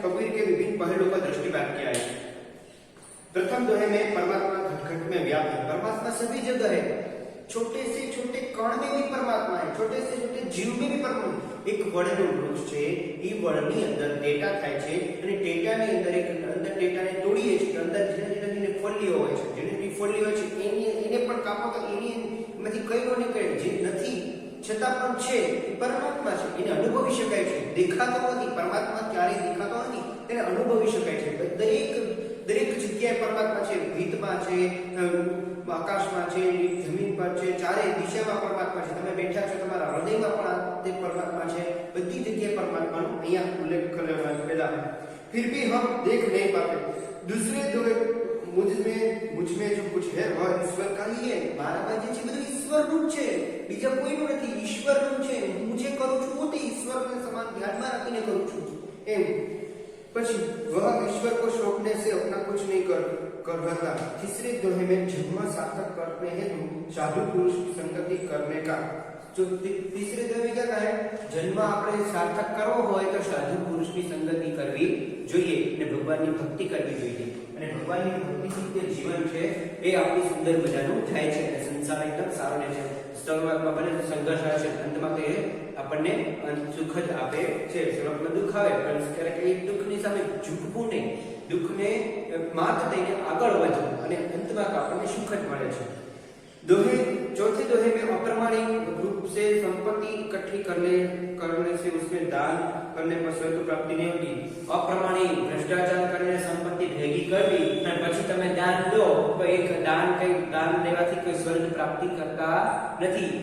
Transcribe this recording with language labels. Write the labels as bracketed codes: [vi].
[hi] कबीर के विभिन्न पहलुओं का दृष्टिपात किया है। प्रथम दोहे में परमात्मा घट-घट में व्याप्त है। परमात्मा सभी जगह है। छोटे से छोटे कण में भी परमात्मा है, छोटे से छोटे जीव में भी परमात्मा। [gu] एक वडનું વૃક્ષ છે, ઈ વડની અંદર ટેટા થાય છે અને ટેટાની અંદર એક અંદર ટેટાને તોડીએ છે, અંદર જેને ફોલ્લીઓ હોય છે, જેને ફોલ્લીઓ હોય છે એને પણ કાપો તો એમાંથી કયો ને કયો જે નથી છતાં પણ છે એ પરમાત્મા છે, એને અનુભવી શકાય છે। દેખાતો નથી, પરમાત્મા ક્યારેય દેખાતો નથી, તેને અનુભવી શકાય છે। દરેક જગ્યાએ પરમાત્મા છે, ભીતમાં છે, આકાશમાં છે, જમીન પર છે, ચારે દિશામાં પરમાત્મા છે। તમે બેઠા છો, તમારા હૃદયમાં પણ તે પરમાત્मा છે। બધી જગ્યાએ પરમાત્માનો અહીંયા ઉલ્લેખ કરેલા है। [hi] फिर भी हम देख नहीं पाते। दूसरे दो मुझ में जो कुछ है वह ईश्वर का ही है। [gu] મારામાં જે છે બધું ઈશ્વરનું છે, બીજા કોઈનું નથી, ઈશ્વરનું છે। હું જે કરું છું હું તે ઈશ્વરને સમાન ધ્યાનમાં રાખીને કરું છું એમ। [hi] પછી वह ईश्वर को सौंपने से अपना कुछ नहीं करता। तीसरे दोहे में जन्म सार्थक करने हेतु साधु पुरुष की संगति करने का जो तीसरे दोहे में क्या कहा है? [gu] जन्म આપણે સાર્થક કરવો હોય તો સાધુ પુરુષની સંગતિ કરવી જોઈએ અને ભગવાનની ભક્તિ કરવી જોઈએ અને ભગવાનની ભક્તિથી જે જીવન છે એ આપણી સુંદર મજાનું થાય છે અને સંસાર એકદમ સારો રહે છે। શરૂઆતમાં ભલે સંઘર્ષ આવે છે, અંતમાં તે આપણને સુખ જ આપે છે। શરૂઆતમાં દુઃખ આવે પણ ક્યારેક એ દુઃખની સામે ઝૂકવું નહીં, દુઃખને માત દઈને આગળ વધવું અને અંતમાં આપણને સુખ જ મળે છે। [hi] दोहे चौथे दोहे में अप्रमाणिक रूप से संपत्ति इकट्ठी करने से उसमें दान करने पर स्वर्ग प्राप्ति नहीं होती। [gu] अप्रमाणिक भ्रष्टाचार करने संपत्ति भेगी करवी અને પછી તમે દાન દો તો એક દાન દેવાથી કોઈ સ્વર્ગ પ્રાપ્તિ કરતા નથી।